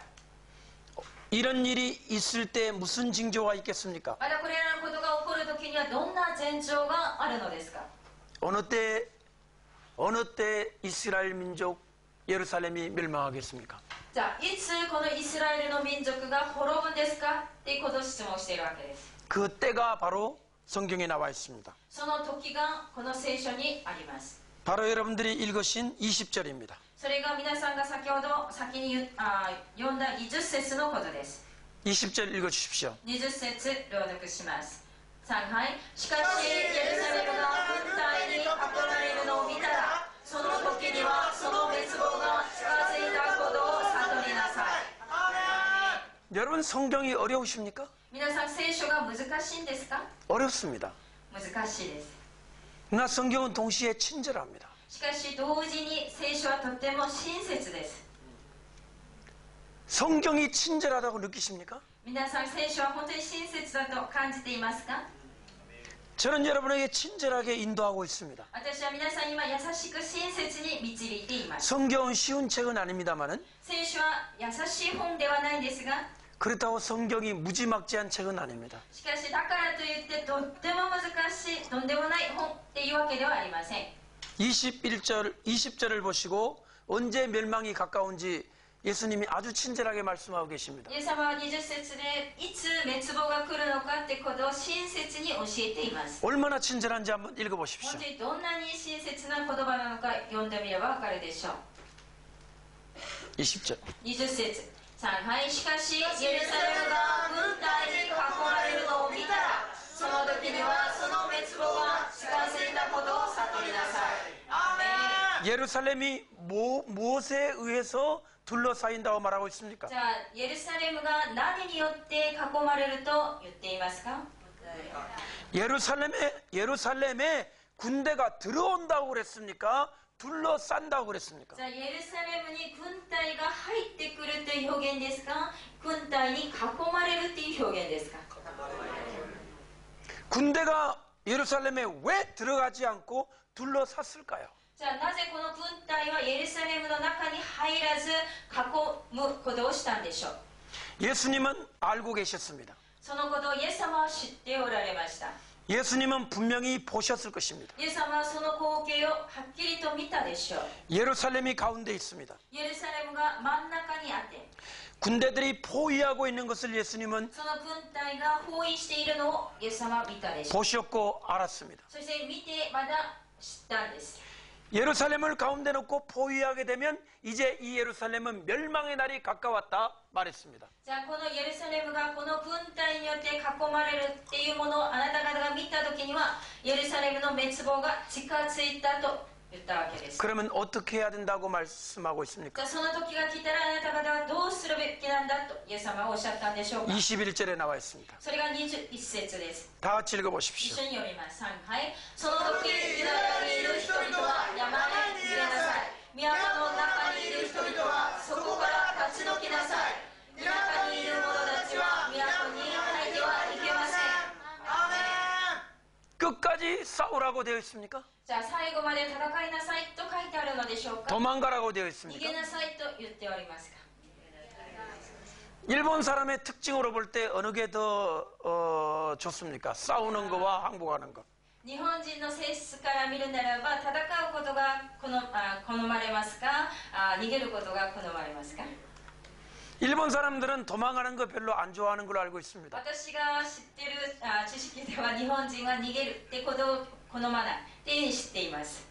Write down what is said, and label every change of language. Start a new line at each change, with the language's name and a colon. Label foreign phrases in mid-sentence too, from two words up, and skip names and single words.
Korean: 이런 일이 있을 때 무슨 징조가 있겠습니까?
Japanese: またこれらのことが起こるときにはどんな前兆があるのですか。
Korean: 어느 때 이스라엘 민족 예루살렘이 멸망하겠습니까?
Japanese: じゃあいつこのイスラエルの民族が滅ぶんですかっていうことを質問しているわけです。
Korean: 그 때가 바로 성경에 나와 있습니다.
Japanese: その時がこの聖書にあります。
Korean: 바로 여러분들이 읽으신 20절입니다.
Japanese: それが皆さんが先ほど先に読んだ20節のことです。
Korean: 20절 읽어주십시오.
Japanese: 20 節朗読します。3杯、しかしエルサレムが軍隊に囲まれるのを見たら、その時にはその滅亡が近づいたことを悟りなさい。
Korean: 여러분 성경이 어려우십니까?
Japanese: 皆さん聖書が難しいんですか。
Korean: 어렵습니다.
Japanese: 難しいです。
Korean: 그러나 성경은 동시에 친절합니다.
Japanese: しかし同時に聖書はとっても親切です。
Korean: 성경이 친절하다고 느끼십니까?
Japanese: 皆さん聖書は本当に親切だと感じていますか。
Korean: 저는 여러분에게 친절하게 인도하고 있습니다.
Japanese: 私は皆さんに今優しく親切に導いています。
Korean: 성경은 쉬운 책은 아닙니다만은
Japanese: 聖書は優しい本ではないんですが、
Korean: 그렇다고 성경이 무지막지한 책은 아닙니다.
Japanese: しかしだからといってとっても難しいとんでもない本っていうわけではありません。
Korean: 21절, 20절을 보시고 언제 멸망이 가까운지 예수님이 아주 친절하게 말씀하고 계십니다.
Japanese: イエス様は20節でいつ滅亡が来るのかってことを親切に教えています。
Korean: 얼마나 친절한지 한번 읽어보십시오.
Japanese: 本当にどんなに親切な言葉なのか読んでみればわかるでしょう。
Korean: 20절.
Japanese: 20節、3杯、しかしエルサレムが軍隊に囲まれるのを見たら、その時にはその滅亡が近づいたことを悟りなさい。アーメン。
Korean: 예루살렘이 무엇에 의해서 둘러싸인다고 말하고 있습니까?
Japanese: じゃあエルサレムが何によって囲まれると言っていますか。
Korean: 예루살렘에 군대가 들어온다고 그랬습니까? 둘러싼다고 그랬습니까?
Japanese: じゃあエルサレムに軍隊が入ってくるという表現ですか、軍隊に囲まれるという表現ですか。
Korean: 군대가 예루살렘에 왜 들어가지 않고 둘러쌌을까요?
Japanese: じゃあなぜこの軍隊はエルサレムの中に入らず囲むことをしたんでしょう。
Korean: 예수님은 알고 계셨습니다.
Japanese: そのことをイエス様は知っておられました。
Korean: 예수님은 분명히 보셨을 것입니다.
Japanese: イエス様はその光景をはっきりと見たでしょう。
Korean: 예루살렘이 가운데 있습니다.
Japanese: エルサレムが真ん中にあって、
Korean: 군대들이 포위하고 있는 것을 예수님은
Japanese: その軍隊が包囲しているのをイエス様は見たでしょう。
Korean: 보셨고 알았습니다.
Japanese: そして見てまだ知ったんです。
Korean: 예루살렘을 가운데 놓고 포위하게 되면 이제 이 예루살렘은 멸망의 날이 가까웠다 말했습니다.
Japanese: じゃあこのエルサレムがこの軍隊によって囲まれるっていうものをあなた方が見た時にはエルサレムの滅亡が近づいたと言ったわけです。
Korean: 그러면 어떻게 해야 된다고 말씀하고 있습니까?
Japanese: じゃあその時が来たらあなた方はどうするべきなんだとイエス様はおっしゃったんでしょうか。
Korean: 21절에 나와 있습니다.
Japanese: それが21節です。
Korean: 다 같이
Japanese: 一
Korean: 읽어보십시오.
Japanese: 緒に読みます。3回、その時ユダヤにいる人々は山へ逃げなさい。都の中にいる人々はそこから立ち退きなさい。田舎にいる者たちは都に入ってはいけません。
Korean: 끝까지 싸우라고 되어 있습니까?
Japanese: じゃあ最後まで戦いなさいと書いてあるのでしょうか。
Korean: 도망가라고 되어
Japanese: 逃
Korean: 있습니까?
Japanese: げなさいと言っておりますか。
Korean: 일본 사람의 특징으로 볼 때 어느 게 더 좋습니까? 싸우는 거와 항복하는 것.
Japanese: 日本人の性質から見るならば戦うことが好まれますか、逃げることが好まれますか。
Korean: 일본 사람들은 도망가는 거 별로 안 좋아하는 걸로 알고 있습니다.
Japanese: 私が知ってる知識では日本人は逃げるってことを好まないっていうふうに知っています。